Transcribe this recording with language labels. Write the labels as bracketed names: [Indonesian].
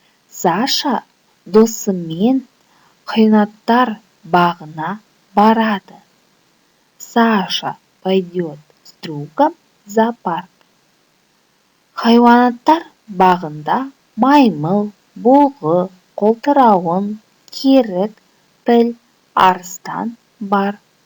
[Kazakh] Саша досымен хайуанаттар бағына барады. [Russian] Саша пойдет с другом в зоопарк. [Kazakh] Хайуанаттар бағында маймыл, бұлғы, қолтырауын, керік, піл, арыстан бар.